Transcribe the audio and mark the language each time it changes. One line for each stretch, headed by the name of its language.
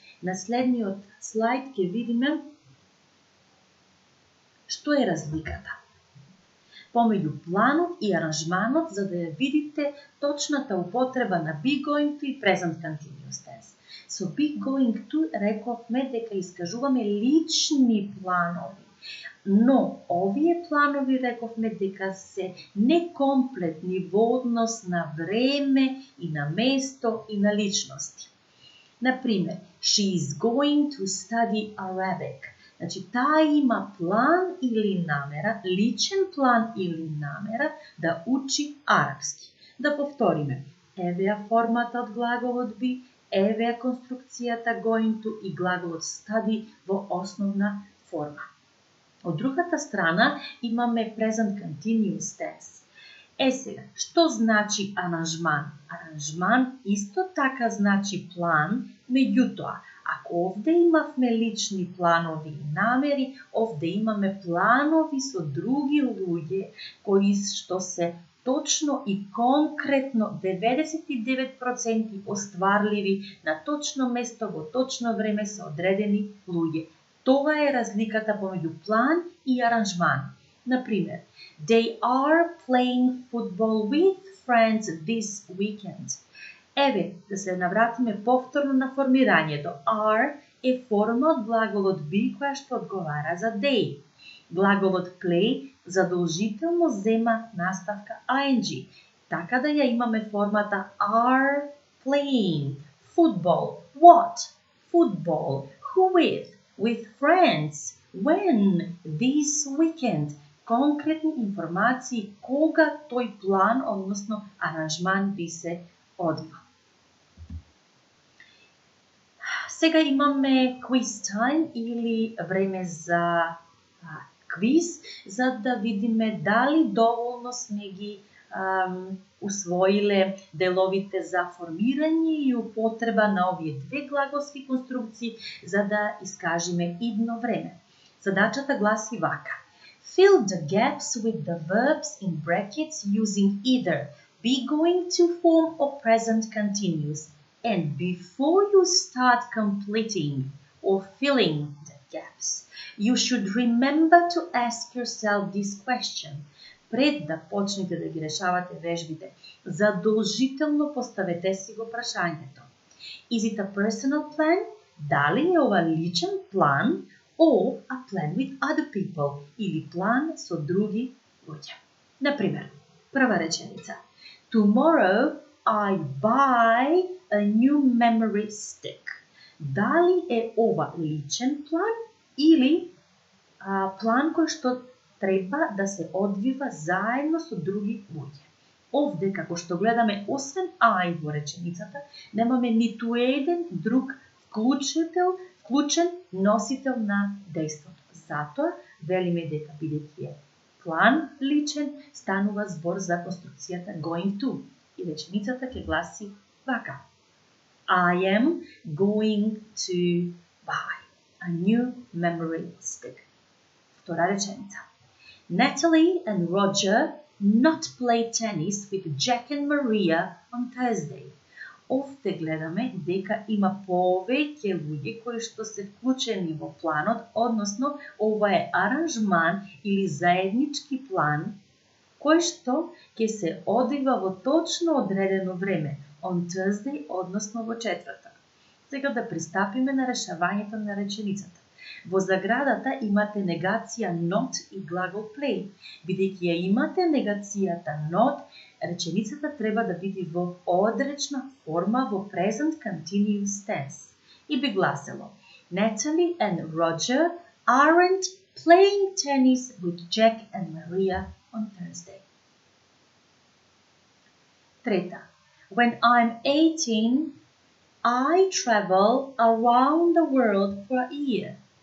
Macedonian: На следниот слайд ќе видиме што е разликата помеѓу планот и аранжманот, за да ја видите точната употреба на be going to и present continuous tense. Со be going to рековме дека искажуваме лични планови, но овие планови рековме дека се некомплетни во однос на време и на место и на личности.
English: Например, she is going to study Arabic.
Macedonian: Значи, таа има план или намера, личен план или намера да учи арапски. Да повториме. Еве формата од глаголот be, еве конструкцијата going to и глаголот study во основна форма. Од другата страна имаме present continuous tense. Сега, што значи аранжман? Аранжман исто така значи план, меѓутоа, ако овде имавме лични планови и намери, овде имаме планови со други луѓе кои што се точно и конкретно 99% остварливи на точно место во точно време со одредени луѓе. Тоа е разликата помеѓу план и аранжман.
English: Например, they are playing football with friends this weekend.
Macedonian: Еве, да се навратиме повторно на формирањето. Are е форма од глаголот be која што одговара за they. Глаголот play задолжително зема наставка ing, така да ја имаме формата are playing football.
English: What? Football. Who with? With friends. When? This weekend.
Macedonian: Конкретни информации кога тој план, односно аранжман би се одвил. Сега имаме quiz time или време за квиз, за да видиме дали доволно сме ги усвоиле деловите за формирање и употреба на овие две глаголски конструкции за да искажиме идно време. Задачата гласи вака.
English: Fill the gaps with the verbs in brackets using either be going to form or present continuous. And before you start completing or filling the gaps, you should remember to ask yourself this question.
Macedonian: Пред да почнете да ги решавате вежбите, задолжително поставете си го прашањето.
English: Is it a personal plan?
Macedonian: Дали е ова личен план
English: or a plan with other people
Macedonian: или план со други луѓе? Например, прва реченица.
English: Tomorrow I buy a new memory stick.
Macedonian: Дали е ова личен план или план кој што треба да се одвива заедно со други луѓе? Овде, како што гледаме, освен I во реченицата, немаме ниту еден друг вклучен носител на дејството. Затоа велиме дека бидејќи е план личен, станува збор за конструкцијата going to. И реченицата ќе гласи вака.
English: I am going to buy a new memory stick.
Macedonian: Втора реченица.
English: Natalie and Roger not play tennis with Jack and Maria on Thursday.
Macedonian: Овде гледаме дека има повеќе луѓе кои што се вклучени во планот, односно ова е аранжман или заеднички план кој што ќе се одигра во точно одредено време,
English: on Thursday,
Macedonian: односно во четвртак. Сега да пристапиме на решавањето на реченицата. Во заградата имате негација not и глагол play. Бидејќи ја имате негацијата not, реченицата треба да биде во одречна форма во present continuous tense. И би гласело:
English: Natalie and Roger aren't playing tennis with Jack and Maria on Thursday.
Macedonian: Трета.
English: When I'm 18, I travel around the world for a year.